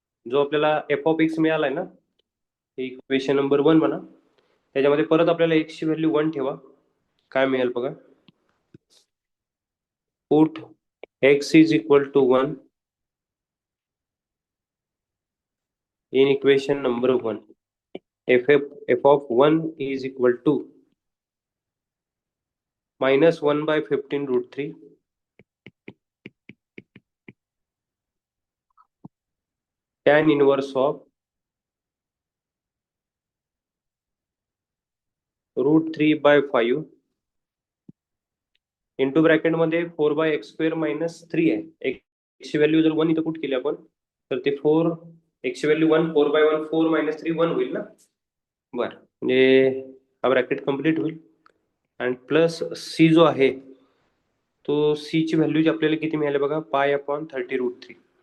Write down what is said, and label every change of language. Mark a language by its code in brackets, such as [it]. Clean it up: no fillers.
[mr] जो आपल्याला F of x मिळालाय ना, इक्वेशन नंबर 1 म्हणा, त्याच्यामध्ये परत आपल्याला एक्स ची व्हॅल्यू 1 ठेवा. काय मिळेल बघा. [en] Put x is equal to 1 in equation number 1. f of 1 is equal to minus 1/15√3 tan inverse of √3/5 [mr] into bracket मध्ये 4/x² - 3 आहे. एक्सची व्हॅल्यू जर 1 इथं पुट केली आपण तर ते 4, एक्सची व्हॅल्यू 1, 4/1 4 - 3 1 होईल ना. बरं, म्हणजे हा ब्रॅकेट कम्प्लीट होईल. आणि प्लस सी जो आहे तो सी ची व्हॅल्यू आपल्याला किती मिळाली बघा, π/30√3.